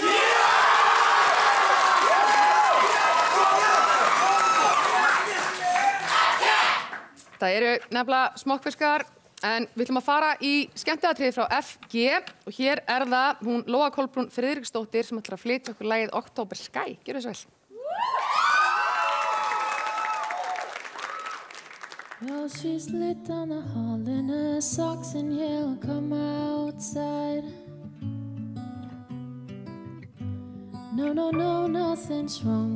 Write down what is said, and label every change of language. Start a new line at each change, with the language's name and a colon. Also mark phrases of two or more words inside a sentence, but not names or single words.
Icelandic: Það eru nefnilega smokkfiskar. En við ætlum að fara í skemmtiatriði frá FG og hér það hún Lóa Kolbrún Friðriksdóttir sem ætlar að flytja okkur lagið October Sky. Gjörðu svo vel.
English: Well, she's lit down the hall in her socks and he'll come outside. No, nothing's wrong.